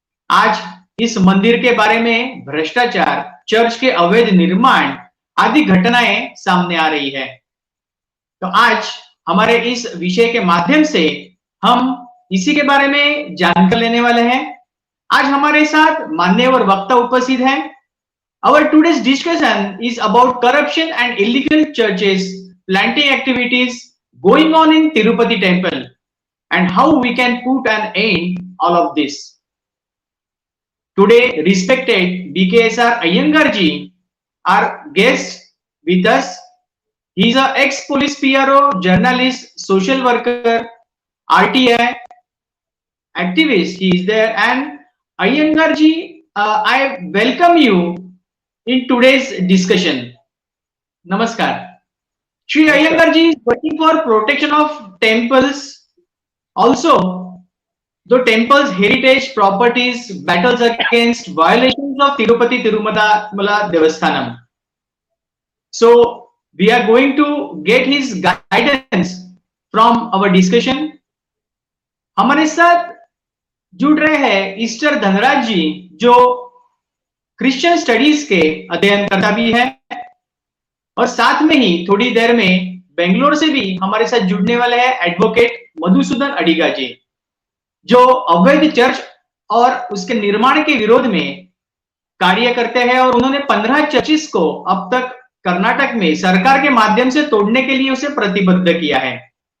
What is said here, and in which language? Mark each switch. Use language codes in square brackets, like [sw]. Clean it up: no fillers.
[hi] आज इस मंदिर के बारे में भ्रष्टाचार, चर्च के अवैध निर्माण आदि घटनाएं सामने आ रही है। तो आज हमारे इस विषय के माध्यम से हम इसी के बारे में जानकारी लेने वाले हैं। आज हमारे साथ मान्यवर वक्ता उपस्थित हैं। [en] Our today's discussion is about corruption and illegal churches planting activities going on in Tirupati temple and how we can put an end all of this. Today, respected BKSR Iyengar ji, our guest with us. He is an ex-police PRO, journalist, social worker, RTI activist. He is there, and Iyengar ji, I welcome you in today's discussion. Namaskar. Shri Iyengar ji is working for protection of temples. Also, the temple's heritage properties battles against violations of Tirupati Tirumala Devasthanam. So we are going to get his guidance from our discussion. [hi] हमारे साथ जुड़ रहे हैं Easter Dhanraj जी, जो Christian studies के अध्ययनकर्ता भी है और साथ में ही थोड़ी देर में बेंगलोर से भी हमारे साथ जुड़ने वाले हैं एडवोकेट मधुसूदन अडिगा जी, जो अवैध चर्च और उसके निर्माण के विरोध में कार्य करते हैं और उन्होंने 15 चर्चिस को अब तक कर्नाटक में सरकार के माध्यम से तोड़ने के लिए उसे प्रतिबद्ध किया है।